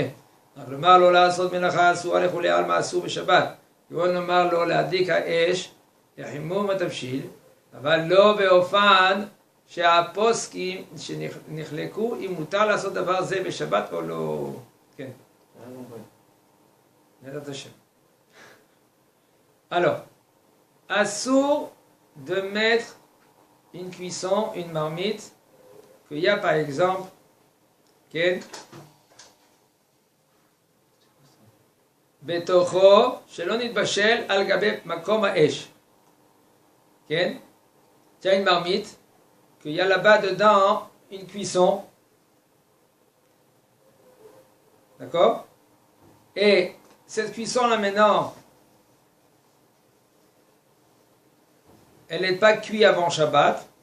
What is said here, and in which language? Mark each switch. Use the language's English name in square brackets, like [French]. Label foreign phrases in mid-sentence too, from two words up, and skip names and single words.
[Hebrew] רק לומר לו לעשות מלאכה אסורה לכולי עלמא אסור בשבת. כגון לומר לו להדליק האש לחימום התבשיל, אבל לא באופן שהפוסקים שנחלקו אם מותר לעשות דבר זה בשבת או לא. כן. בעזרת השם. [French] Alors, assourd de mettre une cuisson, une marmite, qu'il y a par exemple, [Hebrew] כן, בתוכו שלא נתבשל על גבי מקום האש. כן? [French] Tu as une marmite, qu'il y a là-bas dedans une cuisson. D'accord? Et cette cuisson-là maintenant, elle n'est pas cuite avant Shabbat.